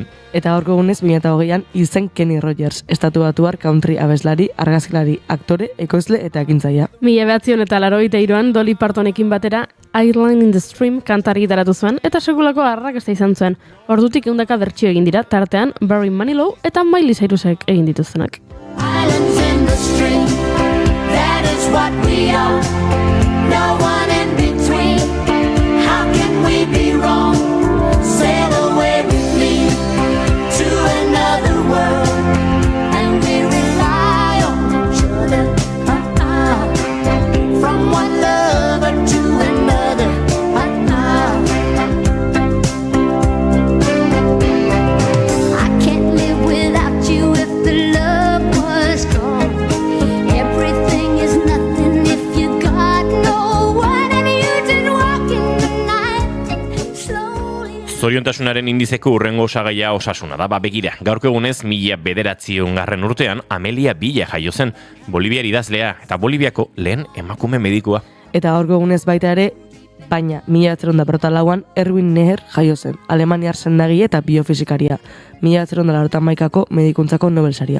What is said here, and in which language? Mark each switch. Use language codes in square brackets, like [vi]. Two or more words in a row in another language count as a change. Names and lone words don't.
[eu] Eta gaurko egunez 2020an izen Kenny Rogers, estatubatuar country abeslari, argazkilari, aktore, ekoizle eta ekintzailea. 1983an Dolly Partonekin batera Ireland in the Stream kantari gitaratu zuen eta segulako arrakasta izan zuen. Ordutik 100 bertsio egin dira, tartean Barry Manilow eta Miley Cyrusek egin dituztenak. [en] Islands in the stream, that is what we are. No one in between. How can we be wrong? Sail away with me to another world, and we rely on each other. From one lover to another. I can't live without you if the love was gone. Everything is nothing if you got no one, and you just walk in the night slowly. [eu] Zoriontasunaren indizeko urrengo osagaia osasuna da, begira. Gaurko egunez 1909 urtean Amelia Villa jaio zen, Boliviar idazlea eta Boliviako lehen emakume medikua. Eta gaurko egunez baita ere, baina 1904an Erwin Neher jaio zen, alemaniar sendagile eta biofisikaria, 1981ko medikuntzako Nobelsaria.